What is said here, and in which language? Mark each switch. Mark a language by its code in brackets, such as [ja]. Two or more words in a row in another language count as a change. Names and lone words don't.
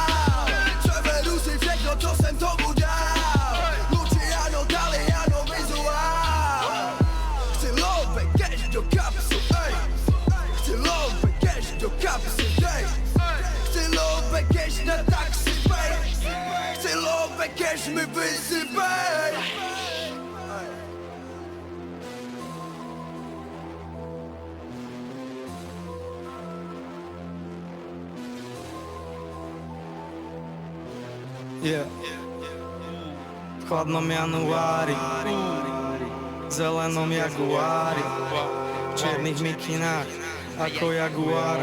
[cs] Převedu si všechno, co jsem tomu dal. Luciano, Daliano, vizuál. Chci lobe cash do kapsy, ej. Chci lobe cash do kapsy, ej. Chci lobe cash na taxi, ej. Chci lobe cash mi vysypej. [sk] Yeah, v chladnom januári, v zelenom jaguári, v čiernych mikinách, ako jaguár.